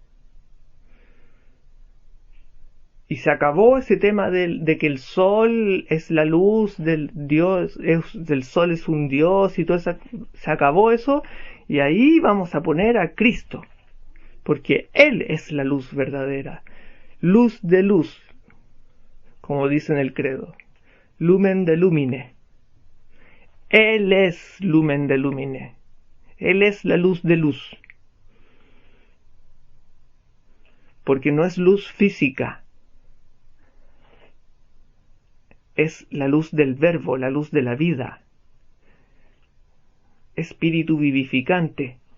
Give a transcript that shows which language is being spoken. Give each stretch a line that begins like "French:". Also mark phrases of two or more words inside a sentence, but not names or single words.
Spanish: Y se acabó ese tema de que el sol es la luz del Dios, del sol es un Dios y todo eso. Se acabó eso, y ahí vamos a poner a Cristo, porque Él es la luz verdadera, luz de luz, como dice en el credo,
Latin: lumen de lumine.
Spanish: Él es
Latin: lumen de lumine,
Spanish: Él es la luz de luz, porque no es luz física, es la luz del verbo, la luz de la vida, espíritu vivificante.